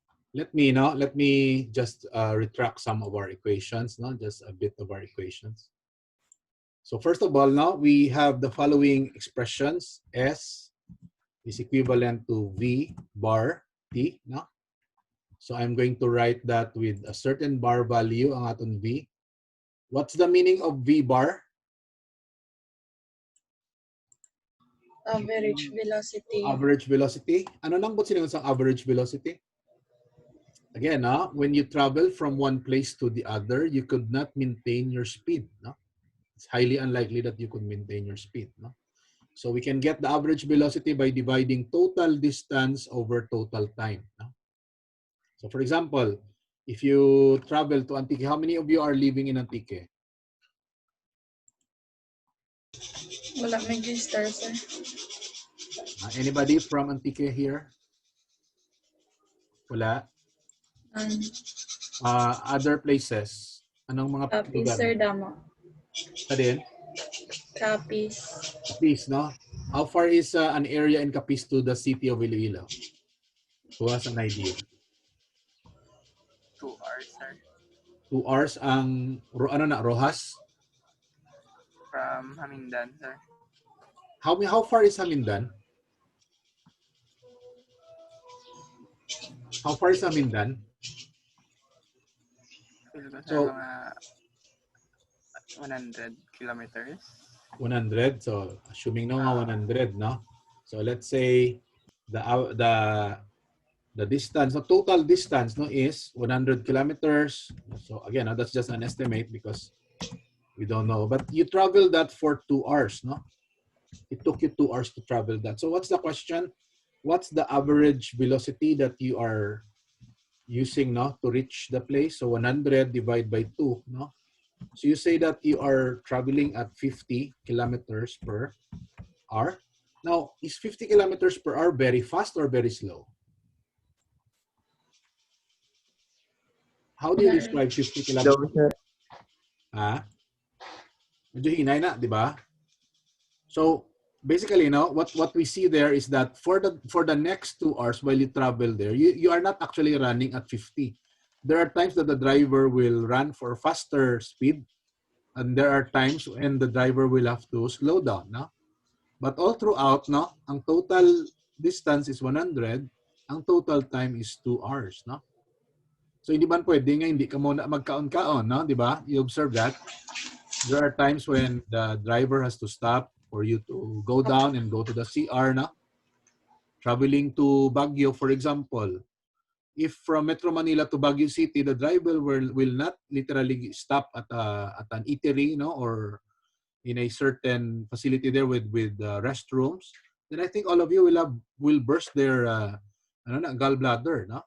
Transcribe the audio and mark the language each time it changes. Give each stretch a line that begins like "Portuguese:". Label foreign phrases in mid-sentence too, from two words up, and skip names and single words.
English: Let me just retract some of our equations, no? Just a bit of our equations. So first of all, now we have the following expressions. S is equivalent to V bar T, no? So I'm going to write that with a certain bar value
Hiligaynon: ang aton
English: V. What's the meaning of V bar? Average velocity. Average velocity.
Hiligaynon: Ano nang bot sila sa
English: average velocity? Again, when you travel from one place to the other, you could not maintain your speed. No? It's highly unlikely that you could maintain your speed. No? So we can get the average velocity by dividing total distance over total time. No? So for example, if you travel to Antique, how many of you are living in Antique?
Hiligaynon: Wala may register, sir.
English: Anybody from Antique here? Wala? Other places?
Hiligaynon: Anong mga Capiz, lugar? sir, Dama. Sa din? Capiz.
English: Capiz, no? How far is an area in Capiz to the city of Iloilo? Who has an idea? 2 hours, sir. 2 hours
Hiligaynon: ang, ano na, Rojas?
English: From Hamindan, sir. How far is Hamindan? How far is Hamindan?
Hiligaynon: Feel ko, sir,
English: So, mga 100 kilometers. 100. So, assuming no nga 100, no? So, let's say the distance, the total distance, no, is 100 kilometers. So, again, that's just an estimate because we don't know. But you travel that for 2 hours, no? It took you 2 hours to travel that. So, what's the question? What's the average velocity that you are using, no, to reach the place? So 100 divided by 2, no? So you say that you are traveling at 50 kilometers per hour. Now, is 50 kilometers per hour very fast or very slow? How do you describe 50 kilometers?
Hiligaynon: Medyo hinay na, di ba?
English: So basically, what we see there is that for the next 2 hours while you travel there, you are not actually running at 50. There are times that the driver will run for faster speed, and there are times when the driver will have to slow down. No? But all throughout, no, ang total distance is 100, ang total time is 2 hours. No?
Hiligaynon: So hindi ba pwede nga hindi ka muna magkaon-kaon, no? Di ba?
English: You observe that? There are times when the driver has to stop for you to go down and go to the CR, na? Traveling to Baguio, for example. If from Metro Manila to Baguio City, the driver will not literally stop at an eatery, no, or in a certain facility there with restrooms, then I think all of you will burst their gallbladder, no?